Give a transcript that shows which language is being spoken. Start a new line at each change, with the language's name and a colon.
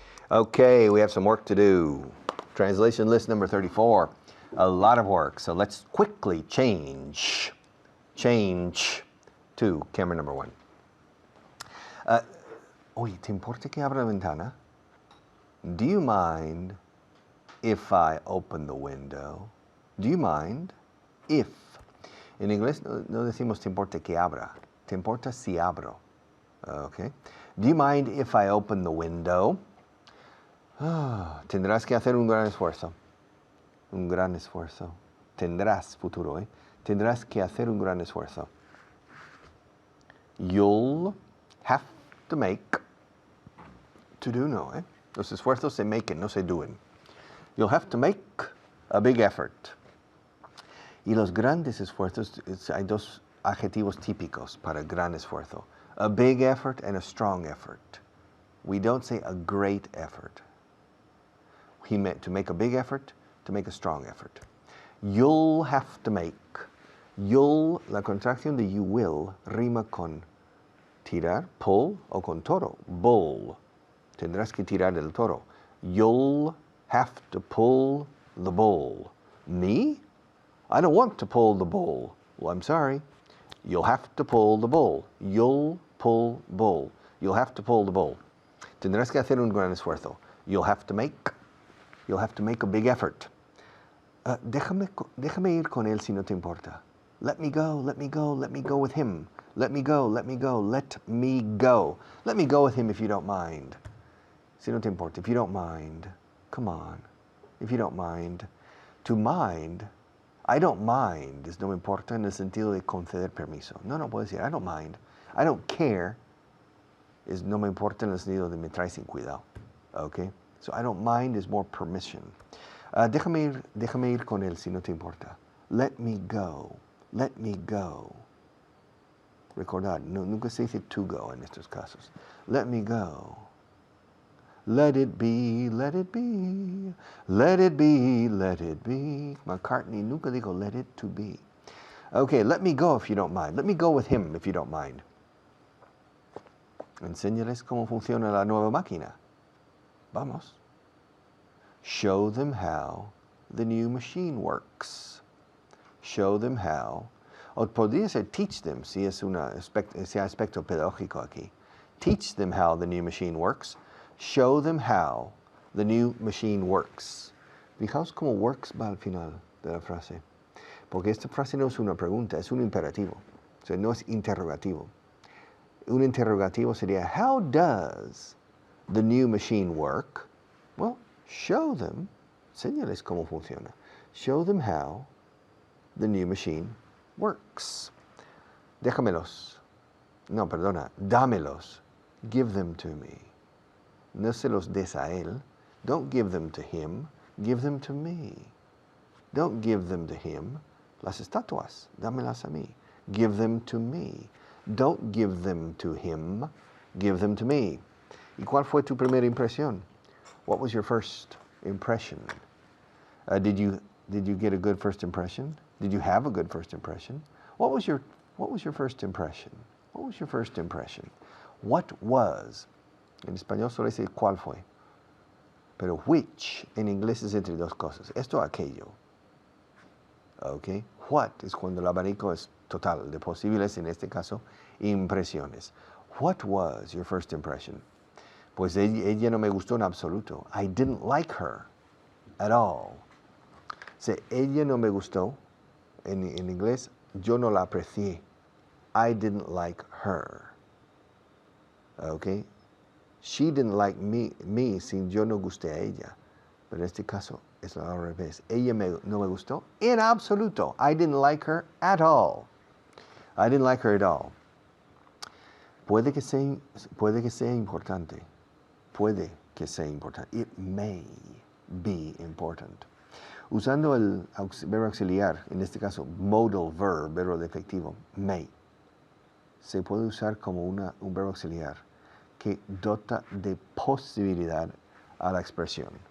English: Okay, we have some work to do. Translation list number 34. A lot of work, so let's quickly change to camera number 1.
Spanish: Oye, ¿te importa que abra la ventana?
English: Do you mind if I open the window? Do you mind if?
Spanish: En inglés no decimos te importa que abra, te importa si abro. Okay.
English: Do you mind if I open the window?
Spanish: Tendrás que hacer un gran esfuerzo. Un gran esfuerzo. Tendrás, futuro, ¿eh? Tendrás que hacer un gran esfuerzo.
English: You'll have to make. To do, no, ¿eh?
Spanish: Los esfuerzos se maken, no se doen.
English: You'll have to make a big effort.
Spanish: Y los grandes esfuerzos, hay dos adjetivos típicos para gran esfuerzo.
English: A big effort and a strong effort. We don't say a great effort. He meant to make a big effort, to make a strong effort. You'll have to make. You'll,
Spanish: la contracción de
English: you will,
Spanish: rima con tirar, pull, o con toro, bull. Tendrás que tirar el toro.
English: You'll have to pull the bull. Me? I don't want to pull the bull. Well, I'm sorry. You'll have to pull the bull. You'll pull bull. You'll have to pull the bull.
Spanish: Tendrás que hacer un gran esfuerzo.
English: You'll have to make. You'll have to make a big effort.
Spanish: Déjame ir con él si no te importa.
English: Let me go, let me go, let me go with him. Let me go, let me go, let me go. Let me go with him if you don't mind.
Spanish: Si no te importa,
English: if you don't mind. Come on, if you don't mind. To mind, I don't mind,
Spanish: es no me importa en el sentido de conceder permiso. No puedo decir,
English: I don't mind. I don't care,
Spanish: es no me importa en el sentido de me trae sin cuidado. Okay?
English: So I don't mind is more permission.
Spanish: Déjame ir con él si no te importa.
English: Let me go. Let me go.
Spanish: Recordad, nunca se dice to go en estos casos.
English: Let me go. Let it be, let it be. Let it be, let it be.
Spanish: McCartney nunca dijo
English: let it to be. Okay, let me go if you don't mind. Let me go with him if you don't mind.
Spanish: Enséñales cómo funciona la nueva máquina. Vamos.
English: Show them how the new machine works. Show them how.
Spanish: O podría ser
English: teach them,
Spanish: si es ese aspecto pedagógico aquí.
English: Teach them how the new machine works. Show them how the new machine works.
Spanish: Fijaos cómo works va al final de la frase. Porque esta frase no es una pregunta, es un imperativo. O sea, no es interrogativo. Un interrogativo sería,
English: how does the new machine work? Well, show them,
Spanish: enséñales cómo funciona.
English: Show them how the new machine works.
Spanish: Déjamelos. No, perdona, dámelos.
English: Give them to me.
Spanish: No se los des a él.
English: Don't give them to him. Give them to me. Don't give them to him.
Spanish: Las estatuas, dámelas a mí.
English: Give them to me. Don't give them to him. Give them to me.
Spanish: ¿Y cuál fue tu primera impresión?
English: What was your first impression? Did you get a good first impression? Did you have a good first impression? What was your first impression? What was your first impression? What was?
Spanish: En español solo dice cuál fue. Pero which en inglés es entre dos cosas. Esto o aquello. Okay? What es cuando el abanico es total de posibles, en este caso, impresiones.
English: What was your first impression?
Spanish: Pues ella no me gustó en absoluto.
English: I didn't like her at all.
Spanish: O sea, ella no me gustó. En inglés, yo no la aprecié.
English: I didn't like her.
Spanish: Okay.
English: She didn't like me
Spanish: sin yo no gusté a ella. Pero en este caso es al revés. Ella no me gustó en absoluto.
English: I didn't like her at all. I didn't like her at all.
Spanish: Puede que sea importante. Puede que sea importante.
English: It may be important.
Spanish: Usando el verbo auxiliar, en este caso modal verb, verbo defectivo, may, se puede usar como un verbo auxiliar que dota de posibilidad a la expresión.